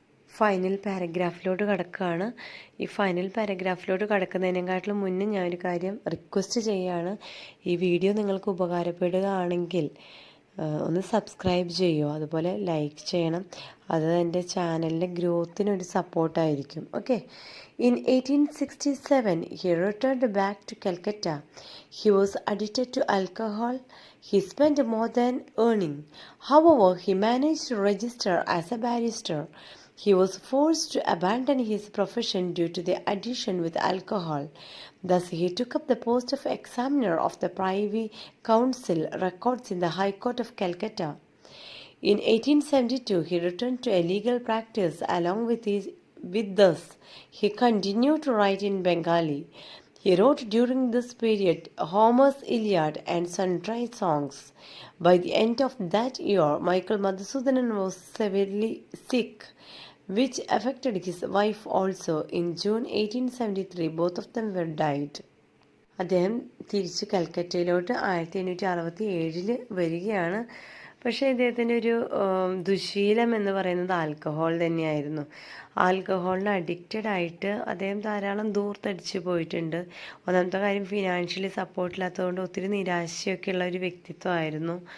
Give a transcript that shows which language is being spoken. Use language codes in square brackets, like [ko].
[ml] Final പാരഗ്രാഫിലോട്ട് കടക്കുകയാണ്. ഈ final പാരഗ്രാഫിലോട്ട് കടക്കുന്നതിനെക്കാട്ടിലും മുന്നേ ഞാനൊരു കാര്യം റിക്വസ്റ്റ് ചെയ്യുകയാണ്. ഈ വീഡിയോ നിങ്ങൾക്ക് ഉപകാരപ്പെടുകയാണെങ്കിൽ ഒന്ന് സബ്സ്ക്രൈബ് ചെയ്യുമോ, അതുപോലെ ലൈക്ക് ചെയ്യണം. അത് എൻ്റെ ചാനലിൻ്റെ ഗ്രോത്തിനൊരു സപ്പോർട്ടായിരിക്കും. [en] Okay, in 1867 he returned back to Calcutta. He was addicted to alcohol. He spent more than earning. However, he managed to register as a barrister. He was forced to abandon his profession due to the addiction with alcohol. Thus, he took up the post of examiner of the Privy Council Records in the High Court of Calcutta. In 1872, he returned to a legal practice. With this, he continued to write in Bengali. He wrote during this period Homer's Iliad and sundry songs. By the end of that year, Michael Madhusudanan was severely sick, which affected his wife also. In June 1873, both of them were died. [ml] അദ്ദേഹം തിരിച്ച് കൽക്കറ്റയിലോട്ട് 1867 വരികയാണ്. പക്ഷേ ഇദ്ദേഹത്തിൻ്റെ ഒരു ദുശീലം എന്ന് പറയുന്നത് alcohol തന്നെയായിരുന്നു. ആൽക്കഹോളിന് addicted ആയിട്ട് അദ്ദേഹം ധാരാളം ദൂർത്തടിച്ച് പോയിട്ടുണ്ട്. ഒന്നാമത്തെ കാര്യം, ഫിനാൻഷ്യലി സപ്പോർട്ടില്ലാത്തതുകൊണ്ട് ഒത്തിരി നിരാശയൊക്കെ ഉള്ള ഒരു വ്യക്തിത്വമായിരുന്നു.